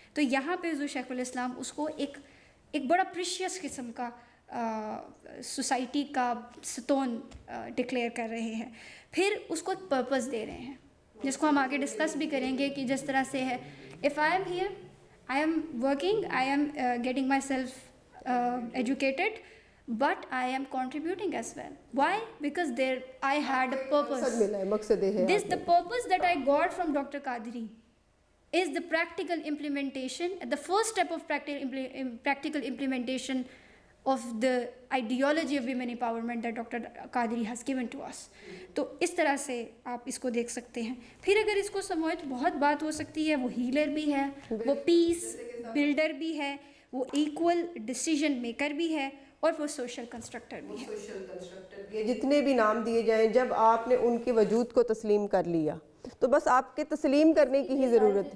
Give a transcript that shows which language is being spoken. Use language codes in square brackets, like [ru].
[hi] तो यहाँ पे हुज़ूर शेखुल इस्लाम उसको एक बड़ा प्रीशियस किस्म का सोसाइटी का स्टोन डिक्लेयर कर रहे हैं। फिर उसको एक पर्पस दे रहे हैं जिसको हम आगे डिस्कस भी करेंगे कि जिस तरह से है, [en] If I am here, I am working, I am getting myself educated, but I am contributing as well. Why? Because there I had a purpose. This the purpose that I got from Dr. Qadri is the practical implementation, the first step of practical implementation of the ideology of women empowerment that Dr. Qadri has given to us. [hi] तो इस तरह से आप इसको देख सकते हैं। फिर अगर इसको समझे तो बहुत बात हो सकती है, वो हीलर भी है, वो पीस बिल्डर भी है, वो इक्वल डिसीजन मेकर भी है, और वो सोशल कंस्ट्रक्टर भी है। ये जितने भी नाम दिए जाएं, जब आपने उनके वजूद को तस्लीम कर लिया तो बस आपके तस्लीम करने की ही ज़रूरत है।